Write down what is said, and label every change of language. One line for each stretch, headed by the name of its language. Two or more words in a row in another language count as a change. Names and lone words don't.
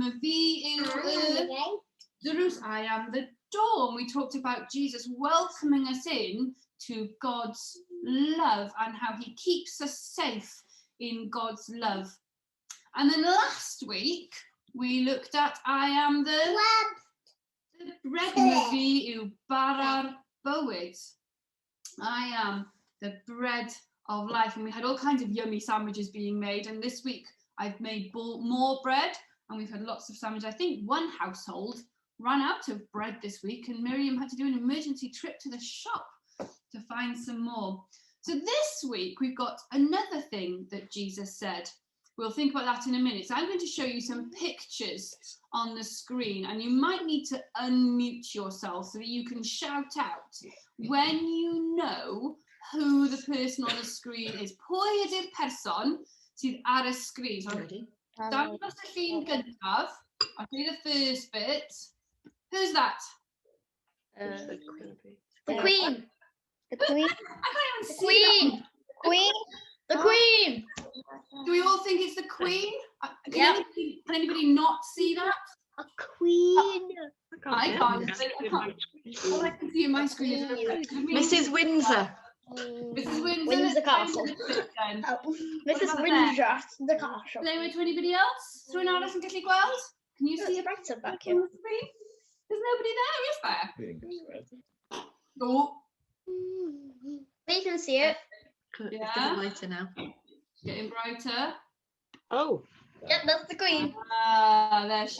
English: Myfi, I am the door. And we talked about Jesus welcoming us in to God's love and how he keeps us safe in God's love. And then last week, we looked at I am the bread.
Welsh: Myfi yw bara'r bywyd.
English: I am the bread of life. And we had all kinds of yummy sandwiches being made. And this week, I've made more bread. And we've had lots of sandwiches. I think one household ran out of bread this week. And Miriam had to do an emergency trip to the shop to find some more. So this week, we've got another thing that Jesus said. We'll think about that in a minute. So I'm going to show you some pictures on the screen, and you might need to unmute yourself so that you can shout out when you know who the person on the screen is.
Welsh: Pwy ydy'r person sydd ar y sgrin? So dangos y llun gyntaf.
English: I'll do the first bit. Who's that? The Queen. The Queen. I can't even see that. Queen. The Queen. Do we all think it's the Queen? Can anybody not see that? A queen. I can't. All I can see on my screen is Mrs. Windsor. Mrs. Windsor. Windsor Castle. Mrs. Windsor, the castle. Is there to anybody else?
Welsh: Rwy'n arall yn gallu gweld?
English: Can you see it brighter back here? There's nobody there, is there? Oh. We can see it. It's getting lighter now. Getting brighter. Oh. Yep, that's the Queen. Ah, there she